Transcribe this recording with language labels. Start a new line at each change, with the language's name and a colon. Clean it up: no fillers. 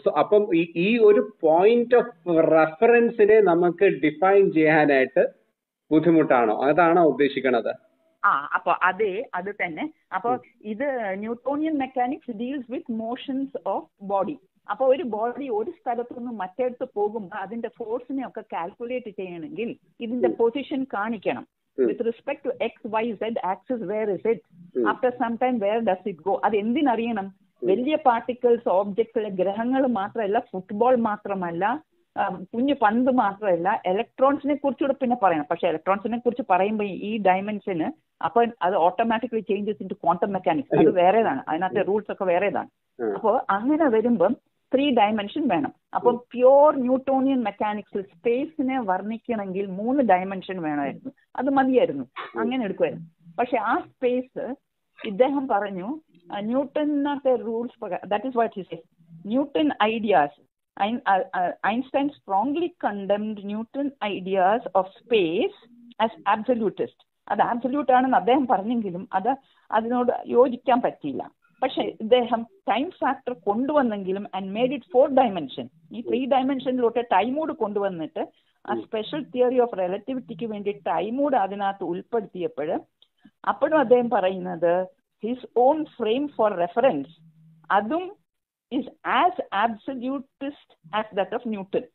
Malayalam: അപ്പം ഈ ഒരു പോയിന്റ് ഓഫ് റെഫറൻസിനെ നമുക്ക് ഡിഫൈൻ ചെയ്യാനായിട്ട് ബുദ്ധിമുട്ടാണോ? അതാണോ ഉദ്ദേശിക്കണത്? അപ്പൊ അത് തന്നെ.
English: അപ്പൊ ഇത് Newtonian mechanics deals with motions of body.
Malayalam: അപ്പൊ ഒരു ബോഡി ഒരു സ്ഥലത്തു നിന്ന് മറ്റേടത്ത് പോകുമ്പോൾ അതിന്റെ ഫോഴ്സിനെ ഒക്കെ കാൽക്കുലേറ്റ് ചെയ്യണമെങ്കിൽ ഇതിന്റെ പൊസിഷൻ കാണിക്കണം.
English: With respect to x, y, z axis, where is it? After some time, where does it go?
Malayalam: അത് എന്തിനറിയണം? വലിയ പാർട്ടിക്കിൾസ് ഓബ്ജക്ട്സിലെ ഗ്രഹങ്ങൾ മാത്രമല്ല, ഫുട്ബോൾ മാത്രമല്ല, കുഞ്ഞു പന്ത് മാത്രമല്ല, ഇലക്ട്രോൺസിനെ കുറിച്ചുകൂടെ പിന്നെ പറയണം. പക്ഷെ ഇലക്ട്രോൺസിനെ കുറിച്ച് പറയുമ്പോൾ ഈ ഡയമെൻഷന് അപ്പൊ അത്
English: Automatically changes in to quantum mechanics.
Malayalam: അത് വേറേതാണ്, അതിനകത്തെ റൂൾസ് ഒക്കെ വേറേതാണ്. അപ്പോൾ അങ്ങനെ വരുമ്പം 3 ഡയമെൻഷൻ വേണം. അപ്പൊ പ്യോർ ന്യൂട്ടോണിയൻ മെക്കാനിക്സിൽ സ്പേസിനെ വർണ്ണിക്കണമെങ്കിൽ 3 ഡയമെൻഷൻ വേണമായിരുന്നു. അത് മതിയായിരുന്നു, അങ്ങനെ എടുക്കുമായിരുന്നു. പക്ഷെ ആ സ്പേസ് ഇദ്ദേഹം പറഞ്ഞു ന്യൂട്ടനത്തെ റൂൾസ് പ്രകാരം.
English: That is what he say. Newton ideas, Einstein strongly condemned Newton ideas of space as absolutist.
Malayalam: അത് ആബ്സല്യൂട്ട് ആണെന്ന് അദ്ദേഹം പറഞ്ഞെങ്കിലും അതിനോട് യോജിക്കാൻ പറ്റിയില്ല. പക്ഷെ ഇദ്ദേഹം time factor കൊണ്ടുവന്നെങ്കിലും
English: And made it 4 dimension.
Malayalam: ഈ 3 ഡയമെൻഷനിലോട്ട് ടൈമൂട് കൊണ്ടുവന്നിട്ട് ആ സ്പെഷ്യൽ തിയറി ഓഫ് റിലേറ്റിവിറ്റിക്ക് വേണ്ടി ടൈമൂട് അതിനകത്ത് ഉൾപ്പെടുത്തിയപ്പോൾ അപ്പോഴും അദ്ദേഹം പറയുന്നത്
English: His own frame for reference അതും is as absolutist as that of Newton.